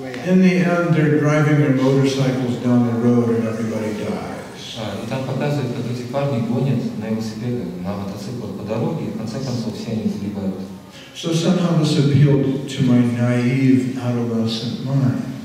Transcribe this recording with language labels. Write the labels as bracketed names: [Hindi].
[English] In the end, they're driving their motorcycles down the road and everybody dies. [Russian] И там показывают, как эти парни гонят на велосипедах, на мотоциклах по дороге, и в конце концов все они погибают. [English] So somehow this appealed to my naive, adolescent mind.